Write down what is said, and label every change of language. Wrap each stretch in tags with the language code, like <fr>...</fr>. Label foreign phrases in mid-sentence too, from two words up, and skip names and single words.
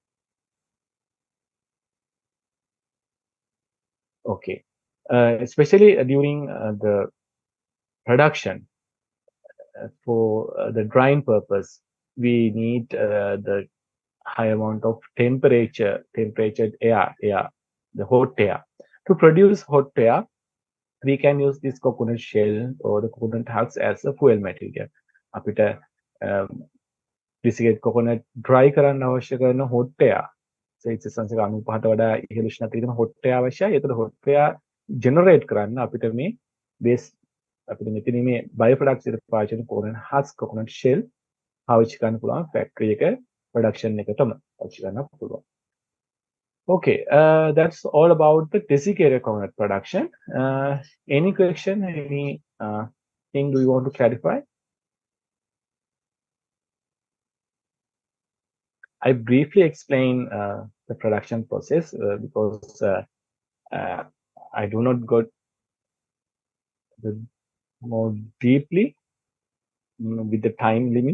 <en>Okay, especially during the production for the drying purpose, we need the high amount of temperatured air, the hot air. To produce hot air, we can use this coconut shell or the coconut husks as a fuel material.</en> <si>අපිට</si> <en>desiccated coconut</en> <si>dry කරන්න අවශ්‍ය කරන</si> <en>hot air.</en> <si>Celsius 95ට වඩා ඉහළ උෂ්ණත්වයක තියෙන</si> <en>hot air</en> <si>අවශ්‍යයි. ඒතර</si> <en>hot air generate</en> <si>කරන්න අපිට මේ base අපිට මෙතන මේ bioproducts විදිහට පාවිච්චි කරන</si> <en>coconut husk, coconut shell</en> <si>පාවිච්චි කරන්න පුළුවන් factory එක production එකටම පාවිච්චි කරන්න පුළුවන්.</si> <en>Okay, that's all about the desiccated coconut production. Any question, any thing do you want to clarify? I briefly explain the production process because I do not go more deeply with the time limit.</en>